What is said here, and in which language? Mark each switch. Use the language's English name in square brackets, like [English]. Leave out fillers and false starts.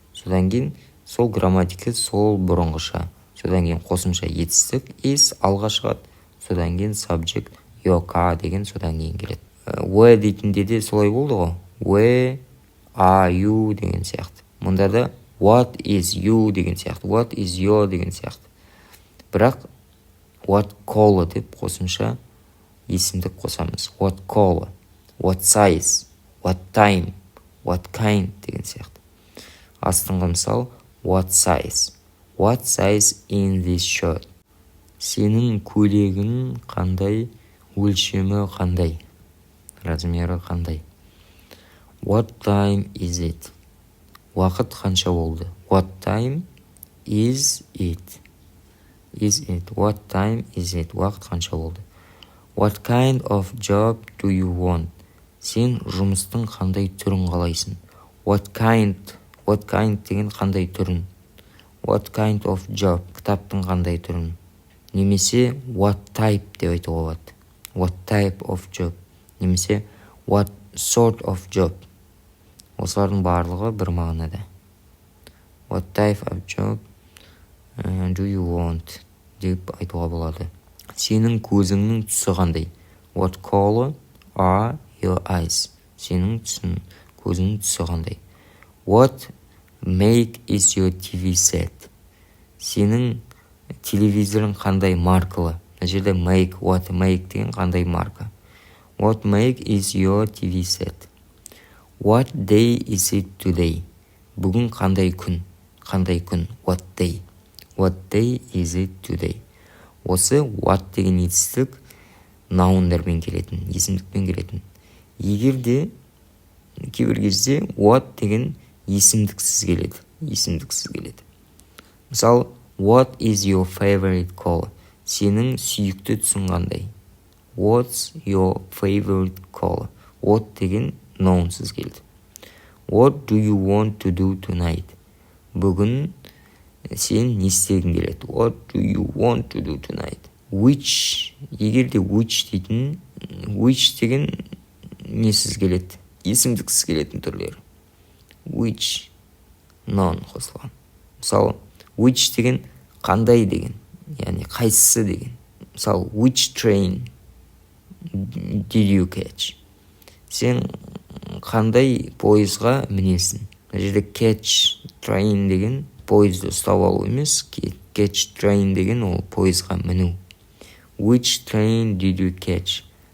[Kazakh] Содан кейін, сол грамматика сол бұрынғыша. Содан кейін қосымша етістік is алға шығады. Содан кейін subject your car деген содан кейін келеді. Where дейтінде де солай болды ғой. [English] Where are you деген сияқты. [Kazakh] Мұнда да what is you деген сияқты. [English] What is your деген сияқты. [Kazakh] Бірақ what color деп қосымша есімдік қосамыз. [English] What color, what size, what time, what kind деген сияқты. [Kazakh] Астыңғы мысал what size. [English] What size in this shirt? [Kazakh] Сенің көйлегің қандай? Өлшемі қандай? Размері қандай? [English] What time is it? [Kazakh] Уақыт қанша болды? [English] What time is it? Is it? What time is it? [Kazakh] Уақыт қанша болды? [English] What kind of job do you want? [Kazakh] Сен жұмыстың қандай түрін қалайсың? What kind деген қандай түрін? [English] What kind of job? [Kazakh] Кітаптың қандай түрін? Немесе what type деп айтуға болады. [English] What type of job? Немесе what sort of job? [Kazakh] Осылардың барлығы бір мағынада. [English] What type of job do you want? [Kazakh] Деп айтуға болады. Сенің көзіңнің түсі қандай? [English] What color are your eyes? [Kazakh] Сенің көзіңнің түсі қандай? [English] What make is your TV set? [Kazakh] Сенің телевизорың қандай маркалы? Мына жерде make, what make деген қандай марка? [English] What make is your TV set? What day is it today? [Kazakh] Бүгін қандай күн? Қандай күн? [English] What day? What day is it today? [Kazakh] Осы what деген етістік наундармен келетін, есімдікпен келетін. Егер де кейбір кезде what деген есімдіксіз келеді. [English] Мысалы, what is your favorite color? [Kazakh] Сенің сүйікті түсің қандай? [English] What's your favorite color? [Kazakh] What деген nounсыз келді. [English] What do you want to do tonight? [Kazakh] Бүгін сен не істегің келеді? [English] What do you want to do tonight? [Kazakh] Which, егер де which дейтін, which деген несіз келеді? Есімдіксіз келетін түрлері. [English] Which, noun қосылған. [Kazakh] Мысалы, which деген қандай деген, яғни қайсысы деген. [English] Мысалы, which train did you catch? [Kazakh] Сен қандай пойызға мінесің? Мына жерде catch train деген пойызды ұстап алу емес, catch train деген ол пойызға міну. [English] Which train did you catch?